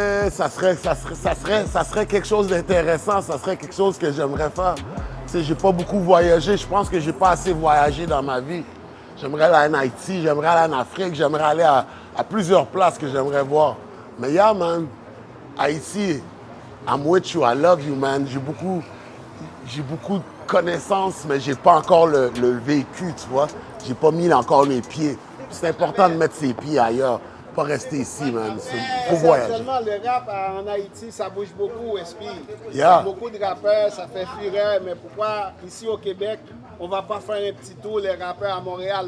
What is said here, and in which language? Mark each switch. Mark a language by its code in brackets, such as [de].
[fr] Ça serait quelque chose d'intéressant. Ça serait quelque chose que j'aimerais faire. Tu sais, j'ai pas beaucoup voyagé. Je pense que j'ai pas assez voyagé dans ma vie. J'aimerais aller en Haïti, j'aimerais aller en Afrique, j'aimerais aller à plusieurs places que j'aimerais voir. [en] Mais yeah, man, Haïti, I'm with you, I love you, man. [fr] J'ai beaucoup de connaissances, mais j'ai pas encore le vécu, tu vois. J'ai pas mis encore mes pieds. C'est important de mettre ses pieds ailleurs, pas rester ici, man. Faut voyager. Actuellement, le rap en Haïti, ça bouge beaucoup, SP. Il y [en] Yeah. [fr] a beaucoup de rappeurs, ça fait fureur, mais pourquoi ici au Québec, on va pas faire un petit tour, les rappeurs à Montréal?